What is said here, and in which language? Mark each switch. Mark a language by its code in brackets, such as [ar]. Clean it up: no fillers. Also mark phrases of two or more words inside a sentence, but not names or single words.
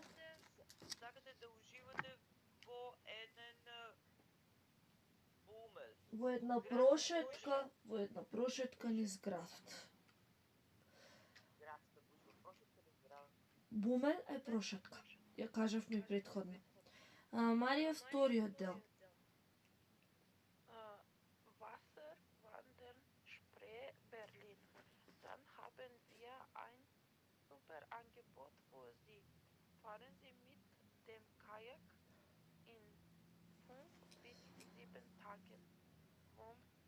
[mk] сакате да уживате во еден бумел. во една прошетка низ градот. Градска бушва, прошетка да здраво. Бумел е прошетка. Ја кажавме и претходно. Марија, вториот дел. [de] Wasser, Wandern, Spree, Berlin. Dann haben wir ein super Angebot für Sie. Fahren Sie mit dem Kajak in 5 bis 7 Tagen vom